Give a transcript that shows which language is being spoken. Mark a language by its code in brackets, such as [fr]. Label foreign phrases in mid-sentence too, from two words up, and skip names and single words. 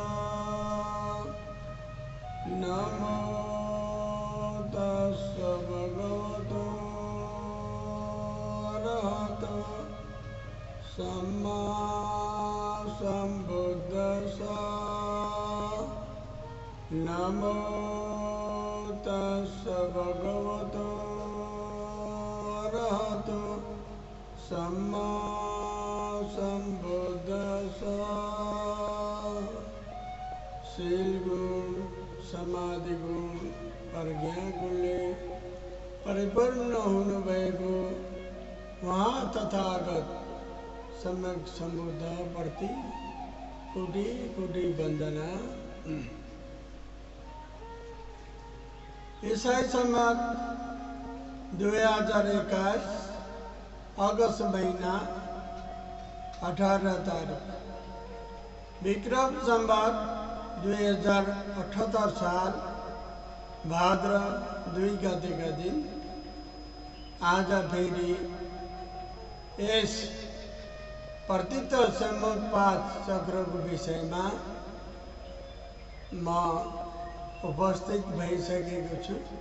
[pi] नमो तस्स भगवतो अरहतो सम्मा सम्बुद्दस्स। नमो तस्स भगवतो अरहतो सम्मा सम्बुद्दस्स। [ne] शील गुण, समाधि गुण, प्रज्ञा गुणले परिपूर्ण हुनुभएको वहाँ तथागत सम्यक सम्बुद्ध प्रति कोटि कोटि वन्दना। ईसाई सम्मत 2021 अगस्त महीना 18 तारीख, विक्रम संवत 2078 साल भाद्र 2 गते का दिन। आज फेरि यस प्रतीत समुत्पाद चक्रको विषयमा म उपस्थित भइसकेको छु।